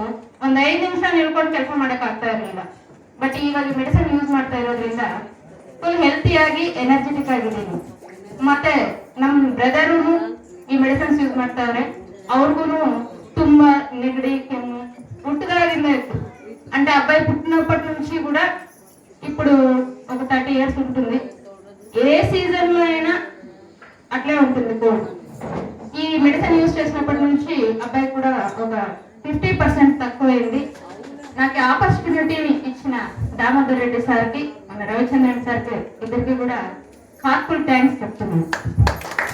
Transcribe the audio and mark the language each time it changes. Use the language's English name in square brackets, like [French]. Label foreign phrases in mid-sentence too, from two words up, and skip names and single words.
[Kannada] ಒಂದು 5 ನಿಮಿಷ ನಿಲ್ಕೊಂಡು ಕೆಲಸ ಮಾಡಕ್ ಆಗ್ತಾ ಇರಲಿಲ್ಲ. ಬಟ್ ಇವಾಗ [English] medicine use [Kannada] ಮಾಡ್ತಾ ಇರೋದ್ರಿಂದ ಫುಲ್ ಹೆಲ್ತಿಯಾಗಿ ಎನರ್ಜೆಟಿಕ್ ಆಗಿದ್ದೀನಿ. ಮತ್ತೆ ನಮ್ಮ ಬ್ರದರು ಈ [English] medicines use [Kannada] ಮಾಡ್ತಾವ್ರೆ. ಅವ್ರಿಗೂ ತುಂಬಾ ನೆಗಡಿ, ಕೆಮ್ಮು ಹುಟ್ಟದಾಗಿಂದ ಇತ್ತು. [Telugu] అంటే అబ్బాయి పుట్టినప్పటి నుంచి కూడా ఇప్పుడు ఒక 30 years ఉంటుంది. ఏ సీజన్ లో అయినా అట్లే ఉంటుంది కోల్డ్. ఈ [English] medicine use [Telugu] చేసినప్పటి నుంచి అబ్బాయి కూడా ఒక 50% తక్కువైంది. నాకు ఆపర్చునిటీని ఇచ్చిన దామోదర్ రెడ్డి సార్కి, మన రవిచంద్రన్ సార్కి, ఇద్దరికి కూడా [English] heartful thanks [Telugu] చెప్తున్నాను.